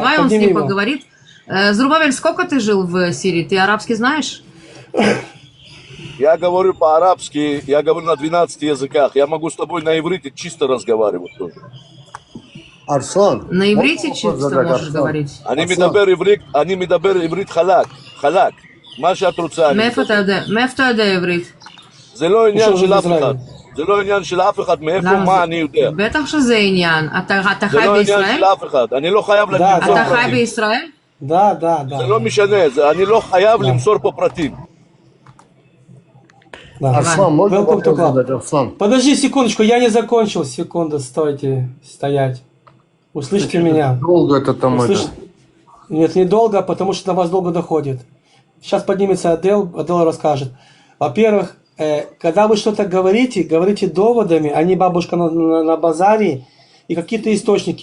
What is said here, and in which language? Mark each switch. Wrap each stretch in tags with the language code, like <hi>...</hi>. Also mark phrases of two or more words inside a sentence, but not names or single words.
<ru>подними ним его. поговорит. Зрубавель, сколько ты жил в Сирии? Ты арабский знаешь? Я говорю по-арабски, я говорю на 12 языках. Я могу с тобой на иврите чисто разговаривать тоже. Арслан. На иврите чисто можешь говорить?</ru> <he>אני מדבר עברית חלק, חלק. מה שאת רוצה. מאיפה אתה יודע עברית? זה לא עניין של אף אחד. זה לא עניין של אף אחד, מאיפה, מה אני יודע. בטח שזה עניין. אתה חי זה לא עניין בישראל? של אף אחד. אני לא חייב למסור פרטים. אתה חי בישראל?</he> <ru>Да.</ru> <he>זה לא משנה, אני לא חייב למסור פה פרטים.</he> <ru>Да. Арслан, можно</ru> <en>Welcome to</en> <ru>вопрос</ru> <en>club.</en> <ru>задать, Арслан? Подожди секундочку, я не закончил. Секунду, стойте, стоять. Услышьте меня. Долго это там Нет, недолго, потому что до вас долго доходит. Сейчас поднимется Адел расскажет. Во-первых, когда вы что-то говорите, говорите доводами, а не бабушка на базаре и какие-то источники.</ru>